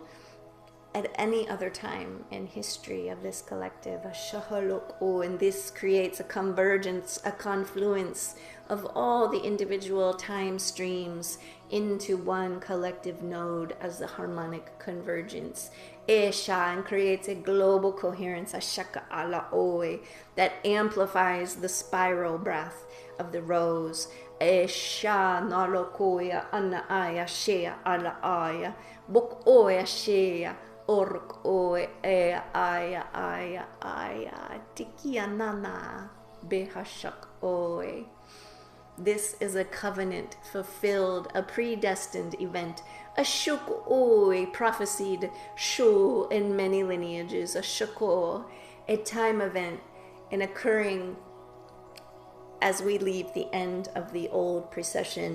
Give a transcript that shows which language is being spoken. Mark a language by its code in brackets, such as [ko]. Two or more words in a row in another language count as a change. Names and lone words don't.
[en] At any other time in history of this collective, and this creates a convergence, a confluence of all the individual time streams into one collective node as the harmonic convergence. Esha, and creates a global coherence, ashaka ala oe, that amplifies the spiral breath of the rose. Esha nalokoya ana aya shea ala aya, buk oya shea. Ork oe e aya aya aya tikia nana behashak oe. This is a covenant fulfilled, a predestined event, a shuk oe prophesied shu in many lineages, a shako, a time event, an occurring as we leave the end of the old precession.